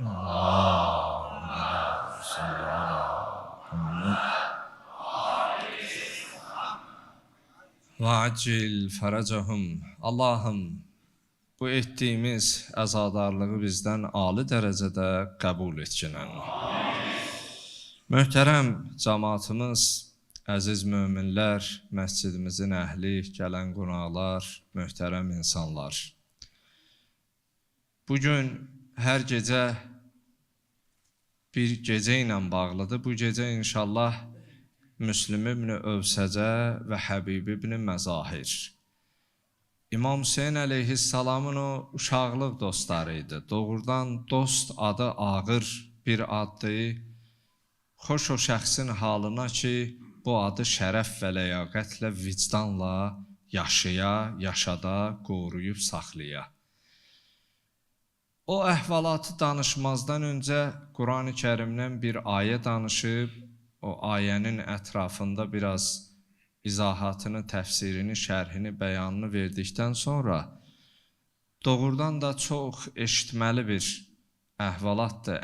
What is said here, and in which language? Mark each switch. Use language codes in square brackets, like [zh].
[ar] اللهم صل على محمد وعجل فرجهم. [az] Allah'ım bu etdiyimiz əzadarlığı bizdən ali dərəcədə qəbul etkinən. Möhtərəm cəmaatımız, əziz möminlər, məscidimizin əhli, gələn qonaqlar, möhtərəm insanlar. Bugün hər gecə bir gecə ilə bağlıdır. Bu gecə inşallah Müslim ibn Övsəcə və Həbib ibn Məzahir. İmam Hüseyin əleyhissalamın o uşaqlıq dostları idi. Doğrudan dost adı ağır bir addır. Xoş o şəxsin halına ki, bu adı şərəf və ləyaqətlə, vicdanla yaşaya, yaşada, qoruyub saxlaya. O əhvalatı danışmazdan öncə Quran-ı Kərimdən bir ayə danışıb, o ayənin ətrafında biraz izahatını, təfsirini, şərhini, bəyanını verdikdən sonra doğrudan da çox eşitməli bir əhvalatdır.